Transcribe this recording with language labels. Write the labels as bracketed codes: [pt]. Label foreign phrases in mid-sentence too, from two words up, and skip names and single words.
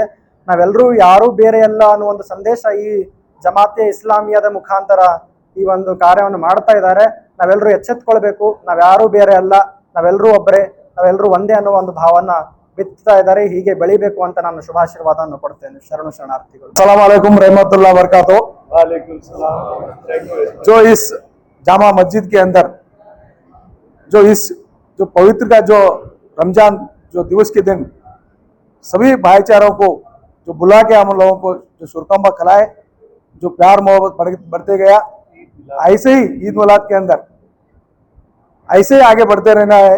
[kn] ನಾವೆಲ್ಲರೂ ಯಾರೂ ಬೇರೆ ಅಲ್ಲ ಅನ್ನೋ ಒಂದು ಸಂದೇಶ ಈ ಜಮಾತೆ ಇಸ್ಲಾಮಿಯಾದ ಮುಖಾಂತರ ಈ ಒಂದು ಕಾರ್ಯವನ್ನು ಮಾಡ್ತಾ ಇದ್ದಾರೆ। ನಾವೆಲ್ಲರೂ ಎಚ್ಚೆತ್ಕೊಳ್ಬೇಕು, ನಾವ್ಯಾರೂ ಬೇರೆ ಅಲ್ಲ, ನಾವೆಲ್ಲರೂ ಒಬ್ಬರೇ, ನಾವೆಲ್ಲರೂ ಒಂದೇ ಅನ್ನೋ ಒಂದು ಭಾವನ ಬಿತ್ತಾ ಇದ್ದಾರೆ। ಹೀಗೆ ಬೆಳಿಬೇಕು ಅಂತ ನಾನು ಶುಭಾಶೀರ್ವಾದವನ್ನು ಕೊಡ್ತೇನೆ। ಶರಣಾರ್ಥಿಗಳು। [ar] السلام عليكم رحمة الله بركاته. وعليكم السلام. [hi] जो इस जामा मस्जिद के अंदर जो पवित्र का जो रमजान जो दिवस के दिन सभी भाईचारों को जो बुला के हम लोगों को जो शुरकंबा खिलाए, जो प्यार मोहब्बत बढ़ते गया, ऐसे ही ईद मिलाद के अंदर ऐसे ही आगे बढ़ते रहना है।